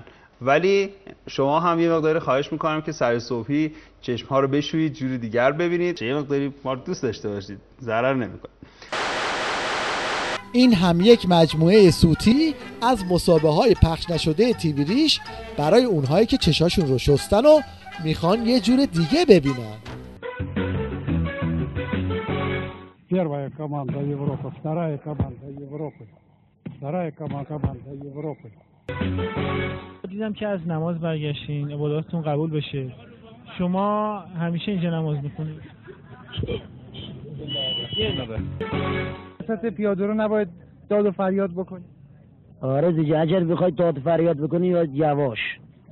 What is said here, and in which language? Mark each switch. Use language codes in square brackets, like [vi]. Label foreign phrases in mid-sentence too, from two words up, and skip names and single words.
[fa] ولی شما هم یه مقداری خواهش میکنم که سر صبحی چشمها رو بشویید، جوری دیگر ببینید، یه مقداری ما رو دوست داشته باشید، ضرر نمیکنه. این هم یک مجموعه صوتی از مسابقه‌های پخش نشده تیویریش برای اونهایی که چشاشون رو شستن و میخوان یه جور دیگه ببینن. [ru] Первая команда Европы, вторая команда Европы, вторая команда Европы. [fa] دیدم که از نماز برگشتین، عباداتتون قبول بشه. شما همیشه اینجا نماز میخونید؟ وسط پیاده رو نباید داد و فریاد بکنی. آره دیگه، اگر بخوای داد و فریاد بکنی یا یواش.